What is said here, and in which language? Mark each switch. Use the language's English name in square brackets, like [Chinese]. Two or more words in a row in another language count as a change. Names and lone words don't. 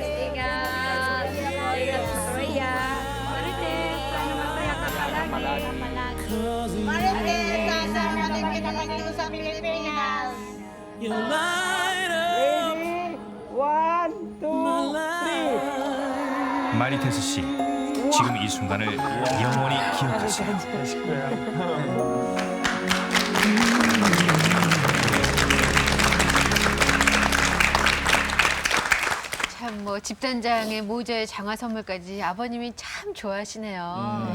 [Filipino] Ingat. Ingat sa Korea. Marites, sana masaya ka palagi. Marites, sasama din kita dito sa Pilipinas. [English] Ready? 1, 2, 3. [Korean] 마리테스 씨, 지금 이 순간을 영원히 기억하세요. 참 뭐 집단장의 모자에 장화 선물까지 아버님이 참 좋아하시네요.